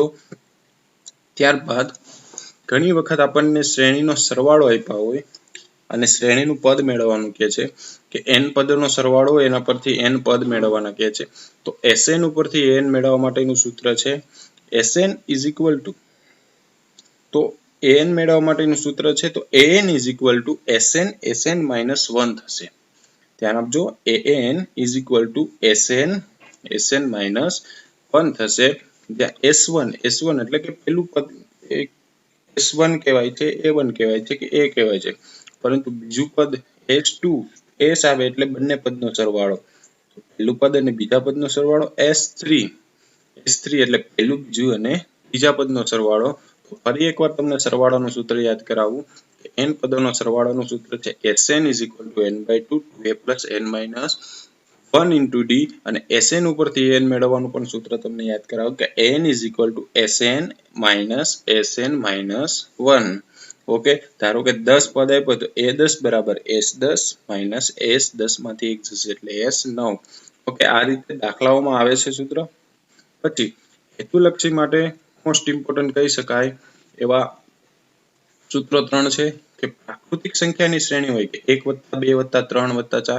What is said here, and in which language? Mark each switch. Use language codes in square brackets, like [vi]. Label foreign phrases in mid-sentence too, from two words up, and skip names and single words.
[gu] ત્યારબાદ ઘણી વખત આપણને શ્રેણીનો સરવાળો આપ્યા હોય અને શ્રેણીનું પદ મેળવવાનું કહે છે કે n પદનો સરવાળો એના પરથી n પદ મેળવવાના કહે છે. તો sn ઉપરથી an મેળવવા માટેનું સૂત્ર છે sn = તો an મેળવવા માટેનું સૂત્ર છે તો [en] an is equal to sn minus 1 [gu] થશે. ધ્યાન આપજો, [en] an is equal to sn minus 1 થશે. [gu] જ્યાં s1 એટલે કે પેલું પદ s1 કહેવાય છે, a1 કહેવાય છે કે a કહેવાય છે, પરંતુ બીજું પદ s2 s આવે એટલે બંને પદનો સરવાળો. પહેલું પદ અને બીજા પદનો સરવાળો s3 એટલે પહેલું બીજું અને બીજા પદનો સરવાળો. તો ફરી એકવાર તમને સરવાળાનું સૂત્ર યાદ કરાવું. n પદોનો સરવાળાનું સૂત્ર છે [en] sn is equal to n/2 2a plus n minus 1 into d, [gu] અને sn ઉપરથી an મેળવવાનું પણ સૂત્ર તમને યાદ કરાવું કે [en] n is equal to sn minus 1. [gu] ઓકે, ધારો કે 10 પદ આપ્યો તો a10 બરાબર s10 minus s10 માંથી 1 જશે એટલે s9. ઓકે, આ રીતે દાખલાઓમાં આવે છે સૂત્ર. પછી હેતુલક્ષી માટે [en] most important [gu] કહી શકાય એવા સૂત્રો 3 છે કે પ્રાકૃતિક સંખ્યાની શ્રેણી હોય કે 1 + 2 + 3 + 4.